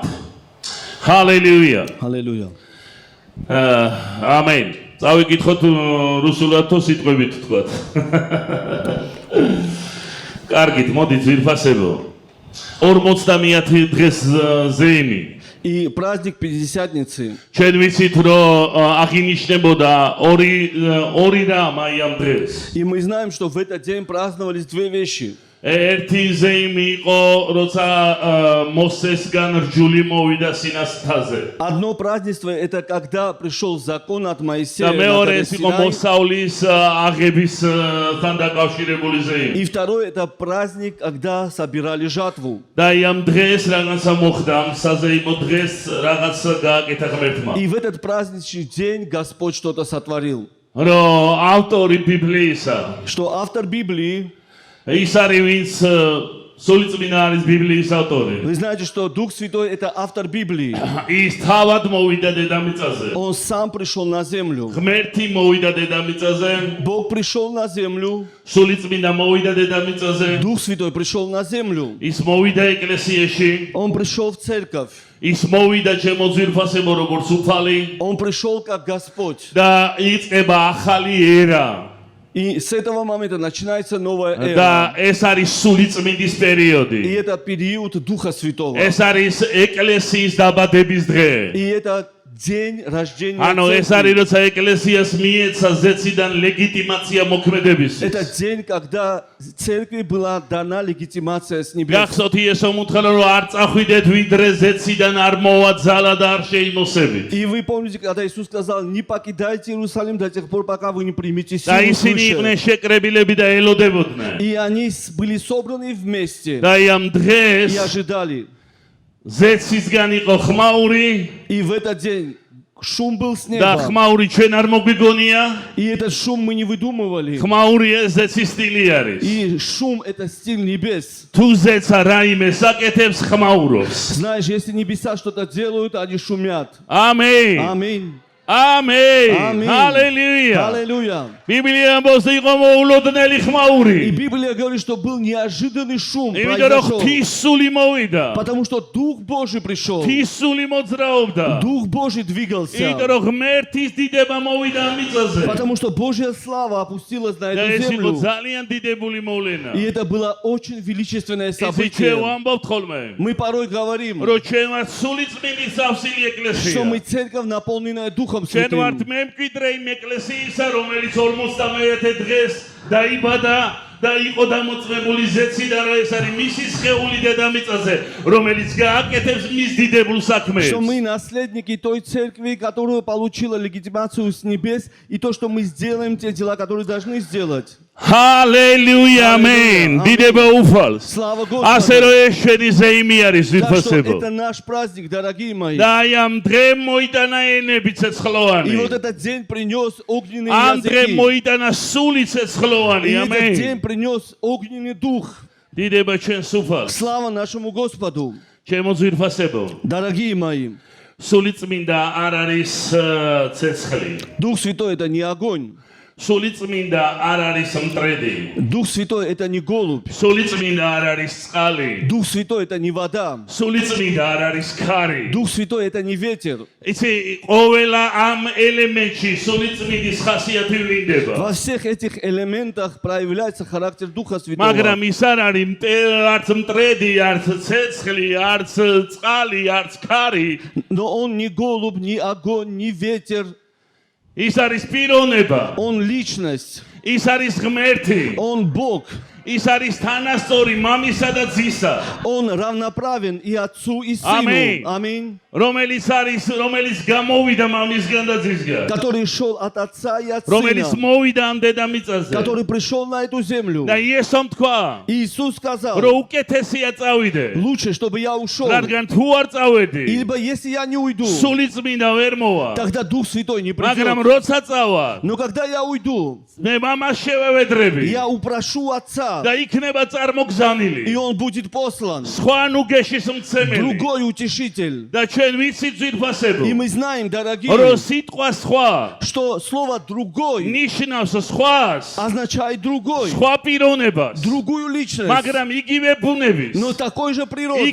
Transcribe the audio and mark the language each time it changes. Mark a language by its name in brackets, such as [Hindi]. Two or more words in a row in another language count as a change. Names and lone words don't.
[Georgian] ჰალელუია. [Russian] Аллилуйя. [Georgian] ამენ. წავიკითხოთ რუსულად თუ სიტყვებით თქვათ. კარგით, მოდით ვირფასებო. 50-ი დღეს ზეიმი. [Russian] И праздник Пятидесятницы. [Georgian] ჩვენ ვიცით, რომ აღინიშნებოდა ორი რამ აი ამ დღეს. [Russian] И мы знаем, что в этот день праздновались две вещи. [Georgian] ერთი ზეიმი იყო, როცა მოსესგან რჯული მოვიდა სინასთაზე. [Russian] Одно празднество это когда пришел закон от Моисея. [Georgian] და მეორე ეს იყო მოსავლის აღებისთან დაკავშირებული ზეიმი. [Russian] И второй это праздник, когда собирали жатву. [Georgian] და ამ დღეს რაღაცა მოხდა, საზეიმო დღეს რაღაცა გააკეთა ღმერთმა. [Russian] И в этот праздничный день Господь что-то сотворил. [Georgian] რომ ავტორი ბიბლიისა, [Russian] Что автор Библии, [Georgian] ის არის ვინც სულიწმინდა არის ბიბლიის ავტორი. [Russian] вы знаете, что Дух Святой это автор Библии. [Georgian] ის თავად მოვიდა დედამიწაზე. [Russian] Он сам пришел на землю. [Georgian] ღმერთი მოვიდა დედამიწაზე. [Russian] Бог пришел на землю. [Georgian] სულიწმინდა მოვიდა დედამიწაზე. [Russian] Дух Святой пришел на землю. [Georgian] ის მოვიდა ეკლესიაში. [Russian] Он пришел в церковь. [Georgian] ის მოვიდა ჩემო ძვირფასებო როგორც უფალი. [Russian] Он пришел как Господь. [Georgian] და იწყება ახალი ერა. [Russian] И с этого момента начинается новая [Georgian] და [Russian] эра. [Georgian] ეს არის სულიწმინდის [Russian] И [Georgian] პერიოდი. [Russian] это период Духа Святого. [Georgian] ეს არის ეკლესიის დაბადების დღე. [Russian] И это день рождения [Georgian] ანუ ეს არის [Russian] церкви. [Georgian] როცა ეკლესიას მიეცა ზეციდან ლეგიტიმაცია მოქმედებისთვის. [Russian] Это день, когда церкви была дана легитимация с небес. [Georgian] გახსოვთ იესო უთხრა რომ არ წახვიდეთ ვიდრე ზეციდან არ მოვა ძალა და არ შეიმოსებით. [Russian] И вы помните, когда Иисус сказал, не покидайте Иерусалим до тех пор, пока вы не примете [Georgian] და [Russian] силу [Georgian] ისინი იყვნენ [Russian] свыше. [Georgian] შეკრებილები და ელოდებოდნენ. [Russian] И они были собраны вместе [Georgian] და ამ დღეს [Russian] и ожидали. [Georgian] ზეცისგან იყო ხმაური [Russian] И в этот день шум был с [Georgian] და [Russian] неба. [Georgian] ხმაური ჩვენ არ მოგვიგონია. [Russian] И этот шум мы не выдумывали. [Georgian] ხმაური ეს ზეცის სტილი არის. [Russian] И шум это стиль небес. [Georgian] თუ ზეცა რაიმე საკეთებს ხმაურობს. [Russian] Знаешь, если небеса что-то делают, они шумят. [Georgian] ამენ. [Russian] Аминь. [Georgian] ამენ. [Russian] Аминь. [Georgian] ჰალელუია. [Russian] Аллилуйя. [Georgian] ბიბლია ამბობს იყო მოულოდნელი ხმაური. [Russian] И Библия говорит, что был неожиданный шум. [Georgian] იმიტომ რომ [Russian] произошел. [Georgian] ღვთის სული მოვიდა. [Russian] Потому что Дух Божий пришел. [Georgian] ღვთის სული მოძრაობდა. [Russian] Дух Божий двигался. [Georgian] იმიტომ რომ ღმერთის დიდება მოვიდა ამ მიწაზე. [Russian] Потому что Божья слава опустилась на [Georgian] და [Russian] эту [Georgian] ეს იყო [Russian] землю. [Georgian] ძალიან დიდებული მოვლენა. [Russian] И это было очень величественное [Georgian] ისე ჩვენ [Russian] событие. [Georgian] ვამბობთ ხოლმე, [Russian] Мы порой говорим, [Georgian] რომ ჩვენ ვართ სულიწმინდის სავსილი [Russian] что мы [Georgian] ეკლესია. [Russian] церковь, наполненная Духом [Georgian] ჩვენ ვართ [Russian] Святым. [Georgian] მემკვიდრე იმ ეკლესიისა, რომელიც 51 დღეს დაიბადა და იყო დამოწმებული ზეციდან, რომ ეს არის მისი სხეული დედამიწაზე, რომელიც გააკეთებს მის დიდებულ [Russian] Что [Georgian] საქმეებს. [Russian] мы наследники той церкви, которая получила легитимацию с небес, и то, что мы сделаем те дела, которые должны сделать. [Georgian] Hallelujah, amen. Დიდება უფალს. [Russian] Слава [Georgian] ასე [Russian] Господу! [Georgian] რომ ეს შენი ზეიმი არის [Russian] Так что [Georgian] ვირფასებო. [Russian] это наш праздник, дорогие мои. [Georgian] და აი ამ დღემ მოიტანა ენები [Russian] И [Georgian] ცეცხლოვანი. [Russian] вот этот день принес огненные [Georgian] ამ დღემ [Russian] языки. [Georgian] მოიტანა სული ცეცხლოვანი. [Russian] И этот [Georgian] ამენ. [Russian] день принес огненный дух. [Georgian] დიდება ჩვენს უფალს. [Russian] Слава нашему Господу! [Georgian] ჩემო ვირფასებო. [Russian] Дорогие мои, [Georgian] სული წმინდა არ არის ცეცხლი. [Russian] Дух Святой это не огонь. [Georgian] სული წმინდა არ არის მტრედი. [Russian] Дух Святой это не голубь. [Georgian] სული წმინდა არ არის წყალი. [Russian] Дух Святой это не вода. [Georgian] სული წმინდა არ არის ქარი. [Russian] Дух Святой это не ветер. [Georgian] იცი ყოველა ამ ელემენტში სული წმინდის ხასიათი ვლინდება. [Russian] Во всех этих элементах проявляется характер Духа [Georgian] მაგრამ [Russian] Святого. [Georgian] ის არ არის არც მტრედი, არც ცეცხლი, არც წყალი, არც ქარი. [Russian] Но он не голубь, не огонь, не ветер. [Georgian] ის არის პიროვნება. [Russian] Он личность. [Georgian] ის არის ღმერთი. [Russian] Он Бог. [Georgian] ის არის თანასწორი მამისა და ძისა. [Russian] Он равноправен и отцу, и Аминь. сыну. Аминь. [Georgian] რომელიც გამოვიდა მამისგან და ძისგან. [Russian] Который шел от отца и от [Georgian] რომელიც [Russian] сына. [Georgian] მოვიდა ამ დედამიწაზე. [Russian] Который пришел на эту землю. [Georgian] და იესომ თქვა, [Russian] Иисус сказал, [Georgian] რომ უკეთესია წავიდე. [Russian] лучше, чтобы я ушел. [Georgian] რადგან თუ არ წავედი, [Russian] Ибо если я не уйду, [Georgian] სული წმინდა ვერ მოვა. [Russian] тогда Дух Святой не [Georgian] მაგრამ [Russian] придет. [Georgian] როცა წავა, [Russian] Но когда я уйду, [Georgian] მე მამას შევევედრები [Russian] я упрошу Отца, [Georgian] და იქნება წარმოგზანილი. [Russian] и Он будет послан. [Georgian] სხვა ნუგეშის მცემელი. [Russian] Другой утешитель. [Georgian] და ჩვენ ვიცით ძვირფასებო, [Russian] И мы знаем, дорогие, [Georgian] რომ სიტყვა სხვა [Russian] что слово «другой» [Georgian] ნიშნავს სხვას, [Russian] означает «другой», [Georgian] სხვა პიროვნებას, [Russian] другую личность, [Georgian] მაგრამ იგივე ბუნების, [Russian] но такой же природой,